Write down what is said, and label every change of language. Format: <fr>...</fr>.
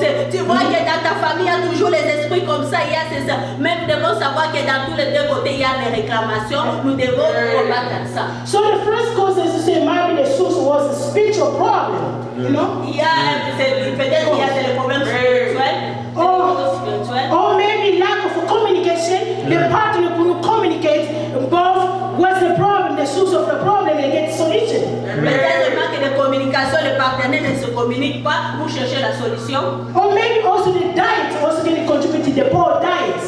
<fr>Tu vois que dans ta famille, il y a toujours les esprits comme ça, il y a ces ça. Mais nous devons savoir que dans tous les deux côtés, il y a les réclamations. Nous devons combattre ça.</fr> <en>So the first cause is to say maybe the source was a spiritual problem. You know?</en> <fr>Il y a peut-être qu'il y a des problèmes spirituels.</fr> <en>Or maybe lack of communication. The partner couldn't communicate both what's the problem, the source of the problem, and get solution.</en> <fr>Peut-être manque de communication, le partenaire ne se communique pas pour chercher la solution.</fr> <en>Or maybe also the diet also can contribute to the poor diet.</en>